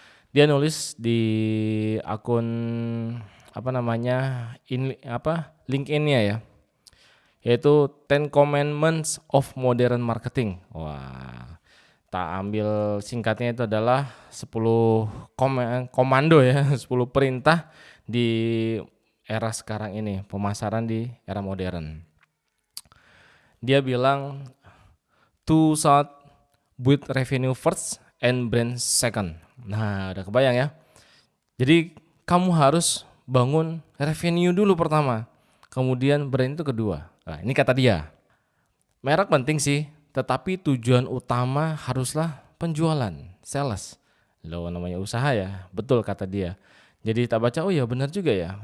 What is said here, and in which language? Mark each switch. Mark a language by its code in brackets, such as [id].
[id] Dia nulis di akun apa namanya LinkedIn-nya ya, yaitu [en] 10 Commandments of Modern Marketing. [id] Wah, tak ambil singkatnya itu adalah 10 komando ya, 10 perintah di era sekarang ini, pemasaran di era modern. Dia bilang [en] to start with revenue first and brand second. [id] Nah, udah kebayang ya. Jadi kamu harus bangun revenue dulu pertama, kemudian brand itu kedua. Nah, ini kata dia. Merek penting sih, tetapi tujuan utama haruslah penjualan, sales. Lo namanya usaha ya, betul kata dia. Jadi tak baca, oh ya benar juga ya.